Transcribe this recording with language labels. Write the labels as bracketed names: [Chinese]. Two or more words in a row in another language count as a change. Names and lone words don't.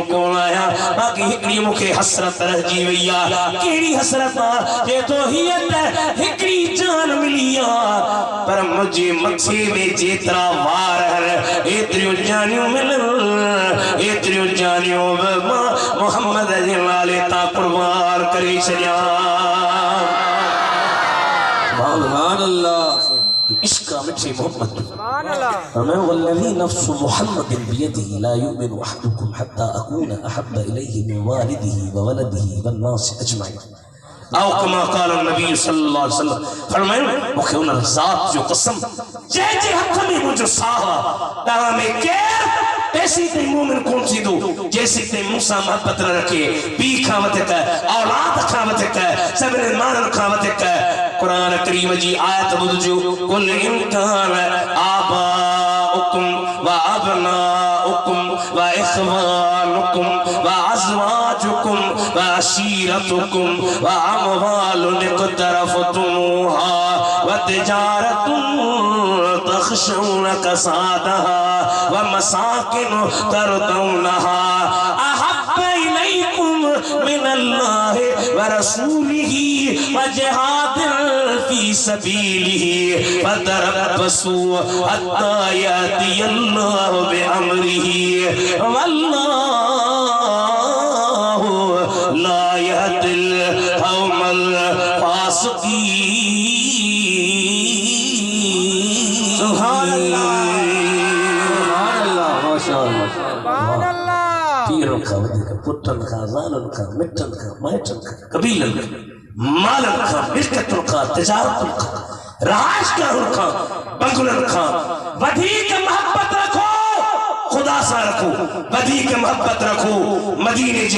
[Sindhi] कोन आहियां बाक़ी हिकिड़ी मूंखे हसरत रहिजी वई आहे कहिड़ी हसरत आहे जे तो हीअ त हिकिड़ी जान मिली आहे पर मुंहिंजे मथे में जेतिरा वार एतिरियूं जानियूं मिलन एतिरियूं जानियूं मोहम्मद जे नाले तां कुर्बान करे छॾियां [Arabic] سبحان الله [Sindhi] इश्क मिठी मोहब्बत [Arabic] سبحان الله मैं والذي نفس محمد بيده لا يؤمن أحدكم حتى أكون أحب إليه من والده وولده والناس أجمعين आओ كما قال النبي صلى الله عليه وسلم फरमायो [Sindhi] मूंखे उन ज़ात जो कसम जंहिंजे हथ में मुंहिंजो साह तव्हां में केरु तेसी ताईं मोमिन कोन थींदो जेसी ताईं मूंसां मोहब्बत न रखे पीउ खां वधीक औलाद खां वधीक सभिनी माण्हुनि खां वधीक कुरान करीम जी आयत ॿुधजो [Arabic] قل إن كان آباؤكم وأبناؤكم و وإخوانكم وأزواجكم وعشيرتكم وأموال اقترفتموها و وتجارة تخشون كسادها ومساكن ترضونها أحب إليكم من الله ورسوله وجهاد في سبيله فتربصوا حتى يأتي الله بأمره والله لا يهدي القوم الفاسقين سبحان الله ما شاء الله سبحان الله [Sindhi] पीरन खां वधीक पुटन खां ज़ालुनि खां मिटन खां माइटन खां कबीलन खां मालन खां मिल्कतुन खां तिजारतुन खां रहाइश गाहुनि खां बंगलनि खां वधीक मोहब्बत रखो खुदा सां रखो वधीक मोहब्बत रखो मदीने जे